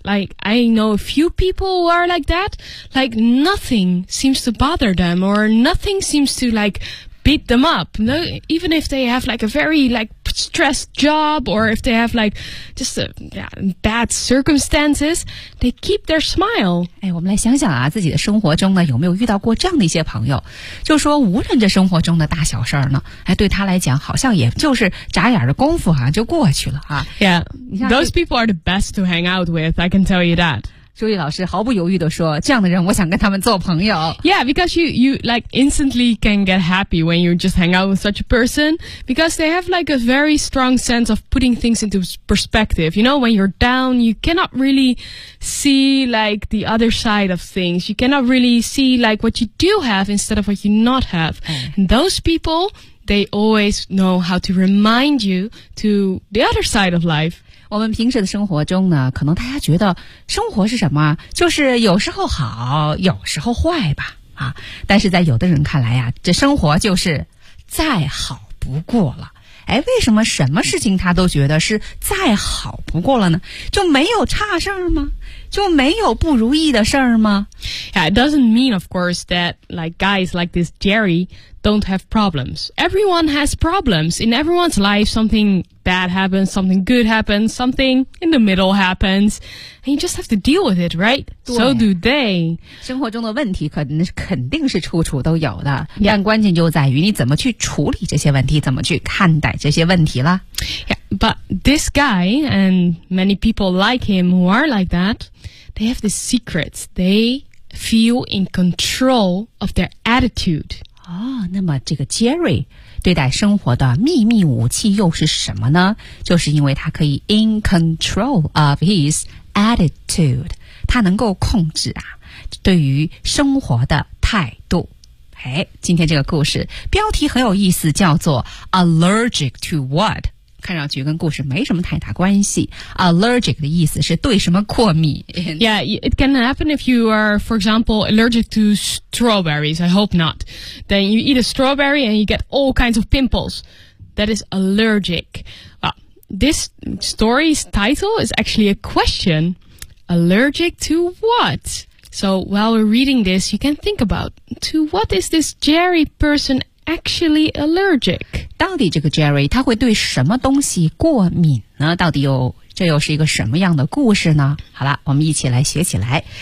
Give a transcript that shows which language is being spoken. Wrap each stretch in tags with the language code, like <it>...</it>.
<en>Like, I know a few people who are like that. Like, nothing seems to bother them or nothing seems to like beat them up. No, even if they have like a very like stressed job or if they have like just bad circumstances, they keep their smile.</en> <zh>哎，我们来想想啊，自己的生活中呢有没有遇到过这样的一些朋友，就说无论这生活中的大小事儿呢，哎，对他来讲好像也就是眨眼的功夫啊就过去了啊。</zh> <en>Yeah, those people are the best to hang out with, I can tell you that.</en> <zh>朱莉老师毫不犹豫地说，这样的人我想跟他们做朋友。</zh> <en>Yeah, because you like instantly can get happy when you just hang out with such a person, because they have like a very strong sense of putting things into perspective. You know, when you're down, you cannot really see like the other side of things. You cannot really see like what you do have instead of what you not have. And those people, they always know how to remind you to the other side of life.</en> <zh>我们平时的生活中呢，可能大家觉得生活是什么，就是有时候好有时候坏吧啊。但是在有的人看来呀，这生活就是再好不过了。哎，为什么什么事情他都觉得是再好不过了呢？就没有差事儿吗？就没有不如意的事儿吗？</zh> <en>Yeah, it doesn't mean of course that like guys like this Jerry don't have problems. Everyone has problems. In everyone's life, something bad happens, something good happens, something in the middle happens. And you just have to deal with it, right? So do they.</en> <zh>生活中的问题肯定是处处都有的。但关键就在于你怎么去处理这些问题，怎么去看待这些问题了。</zh> <en>Yeah, but this guy and many people like him who are like that, they have this secret. They feel in control of their attitude.</en> <zh>哦，那么这个 Jerry 对待生活的秘密武器又是什么呢？就是因为他可以</zh> <en>in control of his attitude，</en> <zh>他能够控制啊对于生活的态度。哎，今天这个故事标题很有意思，叫做</zh> <en>Allergic to what?</en> <zh>看上去跟故事没什么太大关系。 Allergic 的意思是对什么过敏。</zh> <en>Yeah, it can happen if you are, for example, allergic to strawberries. I hope not. Then you eat a strawberry and you get all kinds of pimples. That is allergic. Well, this story's title is actually a question. Allergic to what? So while we're reading this, you can think about, to what is this Jerry person actually allergic?</en> <zh>到底这个 Jerry 他会对什么东西过敏呢？到底有这又是一个什么样的故事呢？好了，我们一起来学起来。</zh>